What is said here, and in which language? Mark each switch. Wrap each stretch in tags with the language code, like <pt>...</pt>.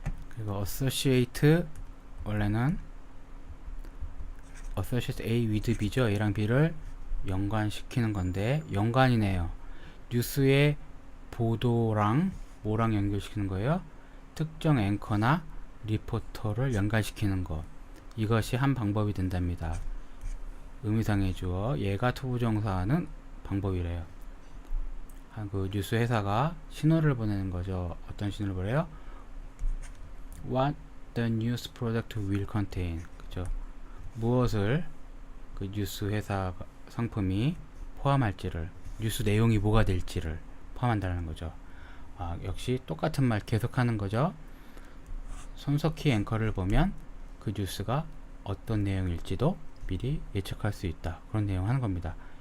<ko>그리고</ko> <en>associate,</en> <ko>원래는</ko> <en>associate A with B죠.</en> <ko>A랑 B를 연관시키는 건데 연관이네요. 뉴스의 보도랑 뭐랑 연결시키는 거예요? 특정 앵커나 리포터를 연관시키는 것. 이것이 한 방법이 된답니다. 의미상의 주어, 얘가 투부정사하는 방법이래요. 그 뉴스 회사가 신호를 보내는 거죠. 어떤 신호를 보내요?</ko> <en>What the news product will contain.</en> <ko>그죠? 무엇을 그 뉴스 회사 상품이 포함할지를, 뉴스 내용이 뭐가 될지를 포함한다는 거죠. 역시 똑같은 말 계속하는 거죠. 손석희 앵커를 보면 그 뉴스가 어떤 내용일지도 미리 예측할 수 있다. 그런 내용 하는 겁니다.</ko>